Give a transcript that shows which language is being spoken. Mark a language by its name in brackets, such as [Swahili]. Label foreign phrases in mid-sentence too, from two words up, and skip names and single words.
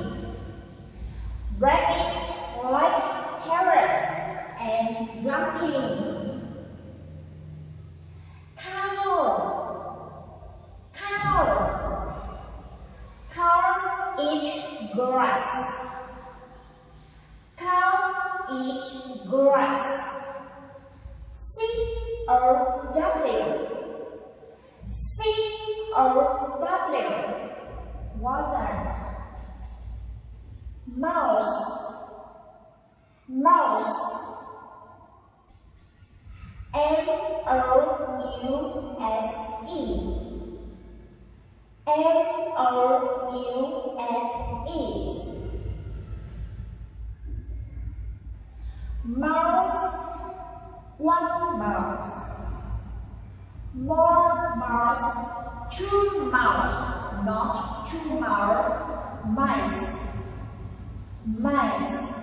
[English] Rabbits like carrots and jumping. Cow. Cow. Cows eat grass. Cows eat grass. C-O-W. C-O-W. Water. Mouse. Mouse. M-O-U-S-E. M-O-U-S-E. Mouse. One mouse. More mouse. Two mouse. Not two mouse. Mice. Mice.